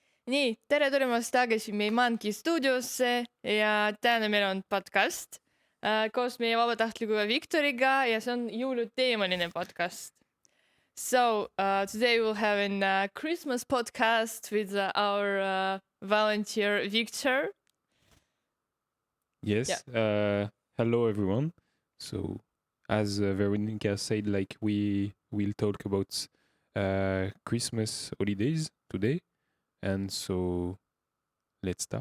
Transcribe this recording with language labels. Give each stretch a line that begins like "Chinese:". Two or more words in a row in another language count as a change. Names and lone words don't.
Estonian: nii, tere tulemast tagasi meie Manki stuudiosse ja täna meil on podcast koos meie vabatahtlikuga Viktoriga ja see on jõuluteemaline podcast.
English: So today we'll have a Christmas podcast with our volunteer Victor. Yes. Hello, everyone. So, as Veronica said, like we will talk about Christmas holidays today, and so let's start.